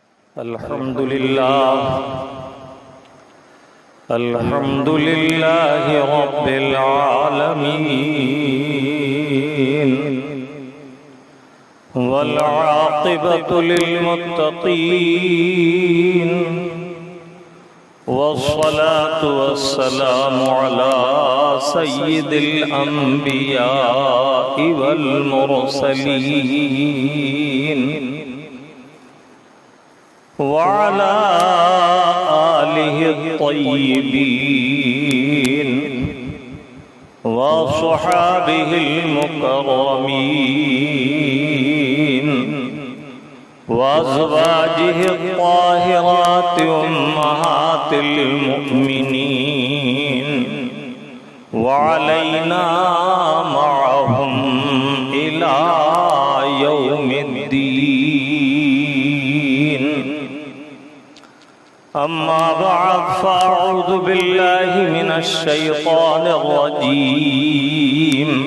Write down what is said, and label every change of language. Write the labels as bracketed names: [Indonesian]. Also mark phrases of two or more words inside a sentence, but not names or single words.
[Arabic] الحمد لله رب العالمين والعاقبة للمتقين والصلاة والسلام على سيد الأنبياء وال المرسلين وعلى آله الطيبين وأصحابه المكرمين وأزواجه الطاهرات أمهات المؤمنين وعلينا معهم إلى يوم الدين. أما بعد فأعوذ بالله من الشيطان الرجيم.